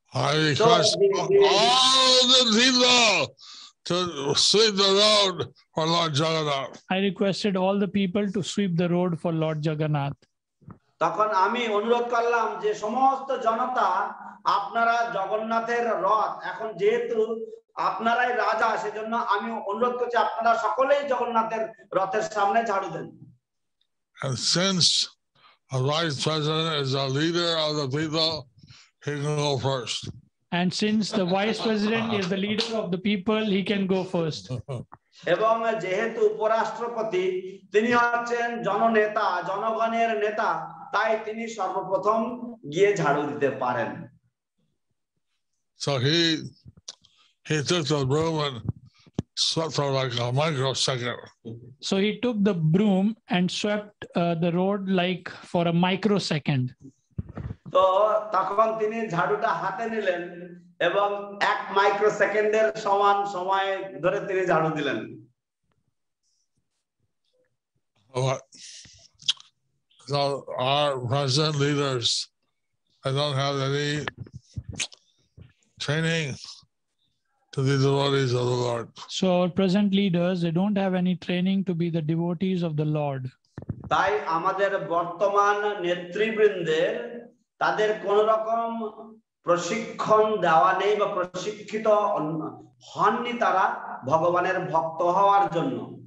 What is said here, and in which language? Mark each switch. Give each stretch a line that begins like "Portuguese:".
English: I request all the people to sweep the road for Lord Jagannath. I requested all the people to sweep the road for Lord Jagannath.
Bangla: তখন আমি অনুরোধ করলাম যে সমস্ত জনতা আপনারা জগন্নাথের রথ, এখন যেহেতু আপনারাই রাজা সেজন্য আমি অনুরোধ করছি আপনারা সকলেই জগন্নাথের রথের সামনে ঝাড়ু দেন।
English: And since a vice president is a leader of the people, he can go first. And since the vice president is the leader of the people, he can go first.
Bangla: এবং যেহেতু উপরাষ্ট্রপতি তিনি হচ্ছেন জননেতা, জনগণের নেতা, তাই তিনি সর্বপ্রথম গিয়ে ঝাড়ু দিতে পারেন।
English: So he took the broom and swept for like a microsecond. So he took the broom and swept the road like for a microsecond.
Bangla: তো তখন তিনি ঝাড়ুটা হাতে নিলেন এবং 1 মাইক্রোসেকেন্ডের সমান সময় ধরে তিনি ঝাড়ু দিলেন।
English: So our present leaders, I don't have any training to be devotees of the Lord. So our present leaders, they don't have any training to be the devotees of the Lord.
Bangla: তাই আমাদের বর্তমান নেতৃবৃন্দের তাদের কোন রকম প্রশিক্ষণ দেওয়া নেই বা প্রশিক্ষিত হননি তারা ভগবানের ভক্ত হওয়ার জন্য।